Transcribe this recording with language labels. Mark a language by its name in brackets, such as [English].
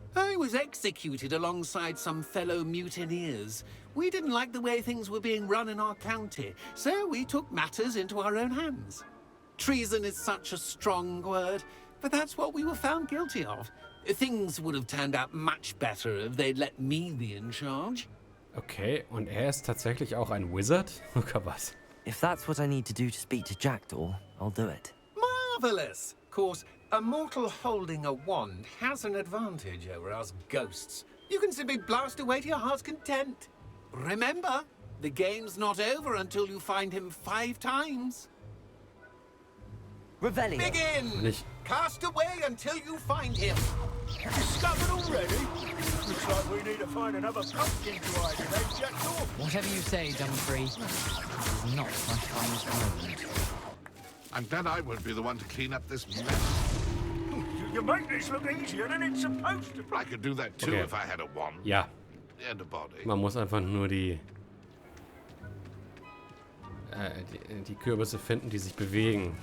[English] I was executed alongside some fellow mutineers. We didn't like the way things were being run in our county, so we took matters into our own hands. Treason is such a strong word, but that's what we were found guilty of. Things would have turned out much better if they'd let me be in charge. [German] Okay, und er ist tatsächlich auch ein Wizard? Oder was? [English] If that's what I need to do to speak to Jackdaw, I'll do it. Marvelous! Of course, a mortal holding a wand has an advantage over us ghosts. You can simply blast away to your heart's content. Remember, the game's not over until you find him 5 times. Revelio. Begin! [German] Nicht. [English] Cast away until you find him. Discovered already? Looks like we need to find another pumpkin to hide in, eh, Jackdaw? Whatever you say, Dumfrey. This is not my finest moment. I'm glad I won't be the one to clean up this mess. You make this look easier than it's supposed to. I could do that too if I had a wand [German] Ja. [English] and a body. [German] Man muss einfach nur die Kürbisse finden, die sich bewegen.